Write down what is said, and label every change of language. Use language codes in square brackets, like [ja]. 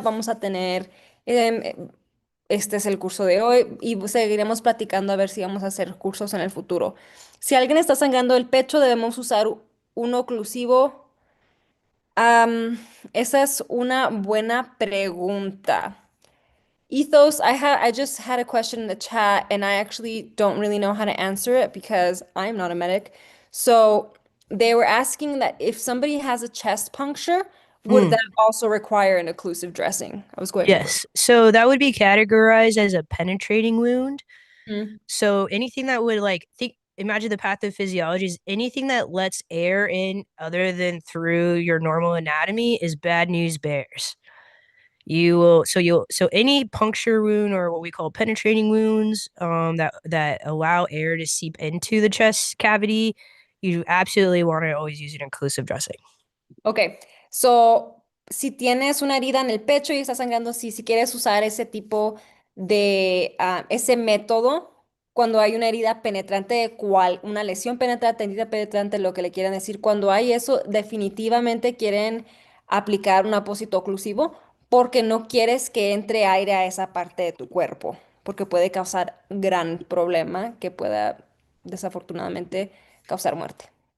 [es] Vamos a tener, este es el curso de hoy y seguiremos platicando a ver si vamos a hacer cursos en el futuro. Si alguien está sangrando el pecho, debemos usar un oclusivo. Am, Esa es una buena pregunta. [en] Ethos, I just had a question in the chat and I actually don't really know how to answer it because I'm not a medic. So they were asking that if somebody has a chest puncture, would that also require an occlusive dressing? I was going over. Yes. So that would be categorized as a penetrating wound. Mm. So anything that would imagine the pathophysiology is anything that lets air in other than through your normal anatomy is bad news bears. So any puncture wound or what we call penetrating wounds that allow air to seep into the chest cavity, you absolutely want to always use an inclusive dressing. [es] Ok, so si tienes una herida en el pecho y está sangrando, si quieres usar ese tipo de, ese método, cuando hay una herida penetrante, una lesión penetrante, herida penetrante, lo que le quieran decir, cuando hay eso, definitivamente quieren aplicar un apósito oclusivo porque no quieres que entre aire a esa parte de tu cuerpo, porque puede causar gran problema que pueda desafortunadamente causar muerte.